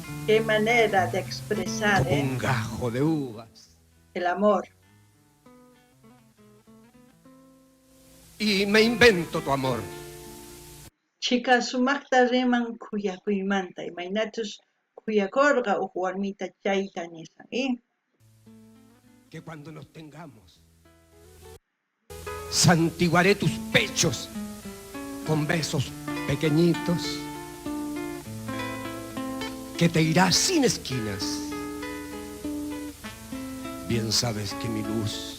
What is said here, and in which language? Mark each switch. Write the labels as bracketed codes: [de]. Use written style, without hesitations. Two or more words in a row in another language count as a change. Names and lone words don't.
[es] Qué manera de expresar, como un gajo de uvas. El amor. Y me invento tu amor. [qu] Chica sumaqta riman kuyakuymanta, imaynatus kuyakorqa uq warmita chayta nisan, [es] Que cuando nos tengamos, santiguaré tus pechos con besos pequeñitos, que te irás sin esquinas. Bien sabes que mi luz,